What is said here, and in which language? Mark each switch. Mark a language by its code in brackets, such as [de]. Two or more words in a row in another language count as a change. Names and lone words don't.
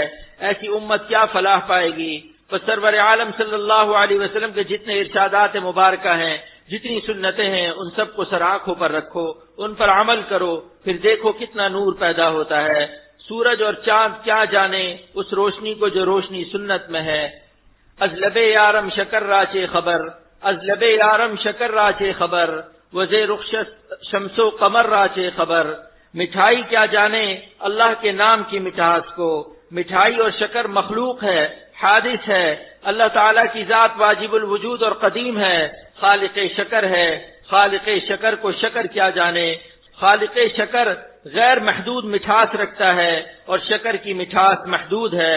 [ur] ایسی امت کیا فلاح پائے گی؟ بس سرور عالم صلی اللہ علیہ وسلم کے جتنے ارشادات مبارکہ ہیں، جتنی سنتیں ہیں، ان سب کو سر آنکھوں پر رکھو، ان پر عمل کرو، پھر دیکھو کتنا نور پیدا ہوتا ہے۔ سورج اور چاند کیا جانے اس روشنی کو جو روشنی سنت میں ہے۔ [fa] از لب یارم شکر راچے خبر، از لب یارم شکر راچے خبر، وزے رخ شمس و قمر راچے خبر۔ [ur] مٹھائی کیا جانے اللہ کے نام کی مٹھاس کو، مٹھائی اور شکر مخلوق ہے، حادث ہے۔ اللہ تعالیٰ کی ذات واجب الوجود اور قدیم ہے، خالق شکر ہے۔ خالق شکر کو شکر کیا جانے۔ خالق شکر غیر محدود مٹھاس رکھتا ہے اور شکر کی مٹھاس محدود ہے۔